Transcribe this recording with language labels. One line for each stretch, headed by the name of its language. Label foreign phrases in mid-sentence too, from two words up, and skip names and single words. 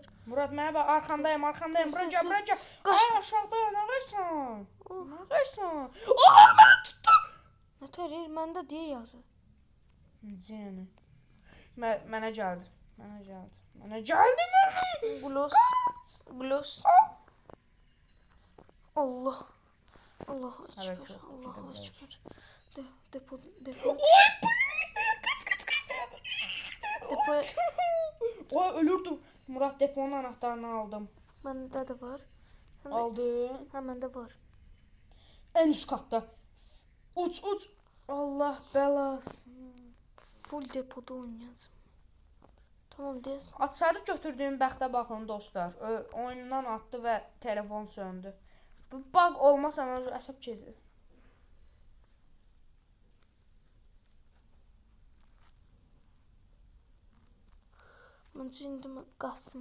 Azerbaijani: Murad, mənə bax, arxandayım. Bura gəl. Qaç. Ay, aşağıda, nə varsan? Oh. Nə varsan? Aa, məni tutdu. Nətər, məndə deyə yazır. Necə yəni? Mənə gəldi. Gloss.
Arabic: Allah. Allahu
Turkish: Evet,
Arabic: ekber.
Turkish: çok
Arabic: Allahu
Turkish: güzel. ekber. Depo. Oy, bu ne? Kaç. Depo.
Azerbaijani: Oy, ölürdüm.
Turkish: Murad, deponun anahtarını aldım.
Azerbaijani: Məndə də var.
Turkish: Aldım.
Azerbaijani: Hə, məndə var.
Turkish: En üst katta. Uç.
Azerbaijani: Allah belasını.
Turkish: Full depoda oynayacağım.
Azerbaijani: Tamam deyəsən. Açarı götürdüyüm bəxtə baxın dostlar. Oyundan atdı və telefon söndü. Bu bug olmasa mən əsəb keçir. Məncə indi mən qaçdım.